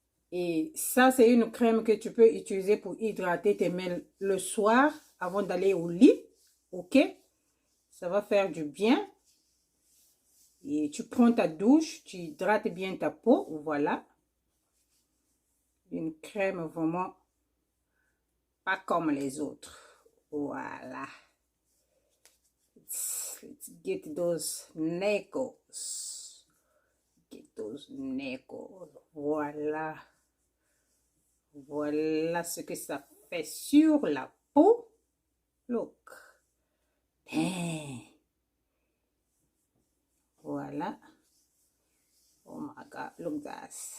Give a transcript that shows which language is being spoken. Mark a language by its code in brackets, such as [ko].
[fr] Et ça, c'est une crème que tu peux utiliser pour hydrater tes mains le soir avant d'aller au lit. Ok. Ça va faire du bien. Et tu prends ta douche, tu hydrates bien ta peau. Voilà. Une crème vraiment pas comme les autres. Voilà. [en] Let's get those knuckles. Get those knuckles. Voilà. [fr] Voilà ce que ça fait sur la peau. [en] Look. Damn. Voilà. Oh my God. Look that.